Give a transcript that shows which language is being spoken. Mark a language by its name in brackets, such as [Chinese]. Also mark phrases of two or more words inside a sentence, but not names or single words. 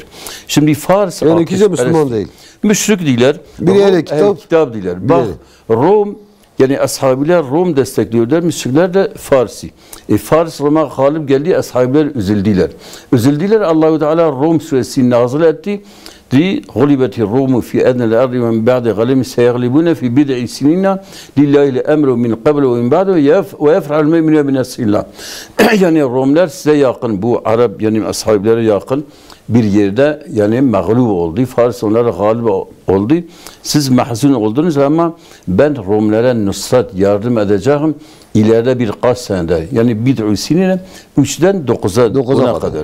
[Turkish] Şimdi Fars yani ikisi de Müslüman değil. Müşrik değiller. Biri ehli kitap değiller. Bak Rom yani ashabiler Rom destekliyorlar. Müşrikler de Farsi. Fars Rom'a galip geldi. Ashabiler üzüldüler. Üzüldüler. Allahu Teala Rom suresini nazil etti. [Arabic] غلبت الروم في أدنى الأرض ومن بعد غلبهم سيغلبون في بضع سنين لله الأمر من قبل ومن بعد ويفعل المؤمن بنصر الله. [Turkish] Yani Romlar size yakın, bu Arap yani ashabilere yakın bir yerde yani mağlup oldu. Fars onlara galip oldu. Siz mahzun oldunuz ama ben Romlara nusrat yardım edeceğim. İleride birkaç senede yani [Arabic] بضع سنين [Turkish] 3'den 9'a kadar.